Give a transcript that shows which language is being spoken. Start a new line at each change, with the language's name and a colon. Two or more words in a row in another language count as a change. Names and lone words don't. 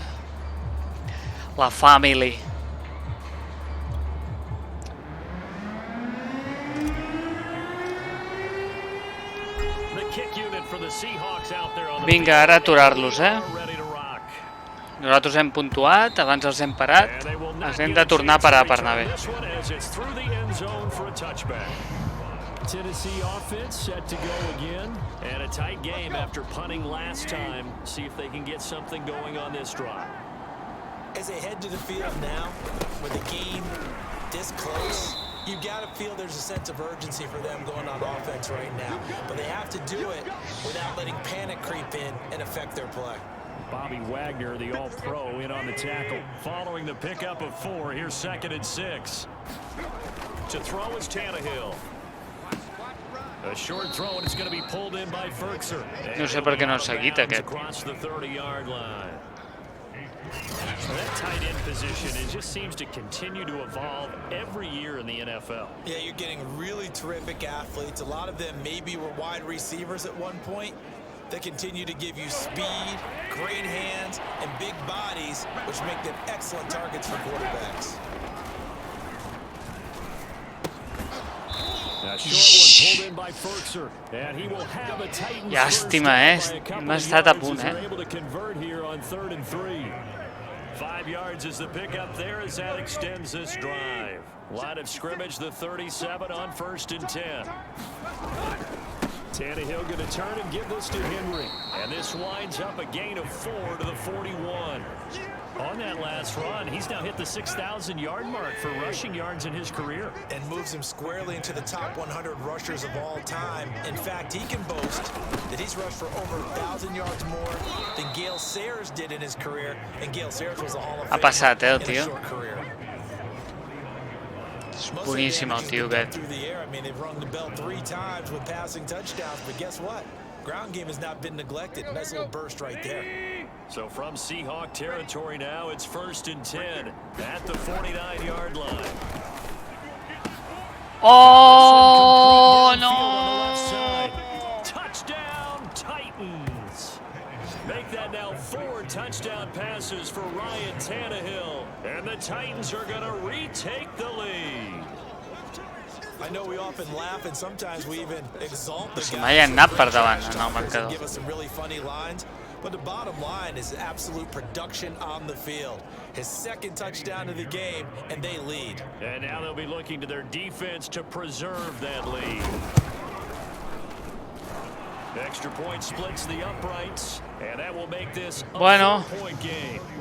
Catalan: La family. Vinga, ara aturar-los, eh? Nosaltres hem puntuat, abans els hem parat. Els hem de tornar a parar per anar bé.
English: Tennessee offense set to go again, and a tight game after punting last time. See if they can get something going on this drive. As they head to the field now, with the game this close, you've got to feel there's a sense of urgency for them going on offense right now. But they have to do it without letting panic creep in and affect their play. Bobby Wagner, the All-Pro, in on the tackle. Following the pickup of 4, here's 2nd and 6. To throw is Tannehill. A short throw, and it's going to be pulled in by Ferkser.
Catalan: No sé per què no s'ha seguit aquest.
English: Across the 30-yard line. That tight end position, it just seems to continue to evolve every year in the NFL. Yeah, you're getting really terrific athletes. A lot of them maybe were wide receivers at one point. They continue to give you speed, great hands, and big bodies, which make them excellent targets for quarterbacks.
Catalan: Llàstima, eh? Hem estat a punt, eh?
English: 5 yards is the pickup there as that extends this drive. Line of scrimmage, the 37 on 1st and 10. Tannehill going to turn and give this to Henry. And this winds up a gain of 4 to the 41. On that last run, he's now hit the 6,000-yard mark for rushing yards in his career. And moves him squarely into the top 100 rushers of all time. In fact, he can boast that he's rushed for over 1,000 yards more than Gale Sayers did in his career. And Gale Sayers was a Hall of Famer
Catalan: Ha passat, el
English: in a
Catalan: tio.
English: short career.
Catalan: És boníssim el tio aquest.
English: Through the air. I mean, they've rung the bell 3 times with passing touchdowns, but guess what? Ground game has not been neglected. Nice little burst right there. So from Seahawk territory now, it's 1st and 10 at the 49-yard line. Oh, no! Touchdown, Titans. passes for Ryan Tannehill. And the Titans are going to retake the lead. I know we often laugh and sometimes we even exalt the
Catalan: Si mai ha anat per davant en el marcador.
English: give us some really funny lines, but the bottom line is absolute production on the field. His second touchdown of the game, and they lead. And now they'll be looking to their defense to preserve that lead. Extra point splits the uprights, and that will make this a four-point game.